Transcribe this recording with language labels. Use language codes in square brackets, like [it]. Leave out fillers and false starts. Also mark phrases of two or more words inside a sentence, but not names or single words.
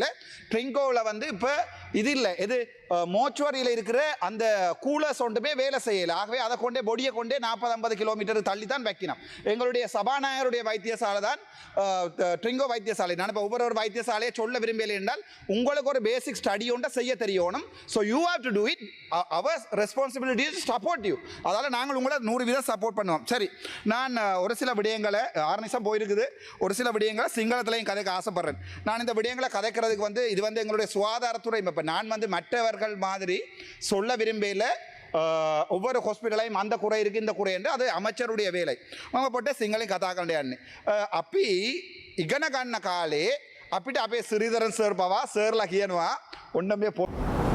[ta] ட்ரிங்கோவில் வந்து இப்போ இது இல்லை, இது மோச்சுவரியில் இருக்கிற அந்த கூலர்ஸ் ஒன்றுமே வேலை செய்யலை. ஆகவே அதை கொண்டே பொடியை கொண்டே 40-50 கிலோமீட்டர் தள்ளி தான் வைக்கணும். எங்களுடைய சபாநாயகருடைய வைத்தியசாலை தான் ட்ரிங்கோ வைத்தியசாலை. நான் இப்போ ஒவ்வொரு வைத்தியசாலையை சொல்ல விரும்பலை என்றால் உங்களுக்கு ஒரு [en] basic study [ta] ஒன்றை செய்ய தெரியணும். [en] So you have to do it. Our responsibility is to support you. [ta] அதால நாங்கள் உங்களை 100% சப்போர்ட் பண்ணுவோம். சரி, நான் ஒரு சில விடயங்களை 6 நிமிஷம் போயிருக்குது, ஒரு சில விடயங்களை சிங்களத்திலையும் கதைக்க ஆசைப்படுறேன். நான் இந்த விடயங்களை கதைக்கிறதுக்கு வந்து இது வந்து எங்களுடைய சுகாதாரத்துறை. இப்போ நான் வந்து மற்றவர்கள் மாதிரி சொல்ல விரும்பல. ஒவ்வொரு ஹாஸ்பிட்டலையும் அந்த குறை இருக்குது இந்த குறை என்று அது அமைச்சருடைய வேலை. அவங்க போட்டு சிங்களம் கதாக்கண்டே [si] அப்பி ඉගෙන ගන්න කාලේ අපිට අපේ සිරිදරන් සර් පවා සර්ලා කියනවා ඔන්න මේ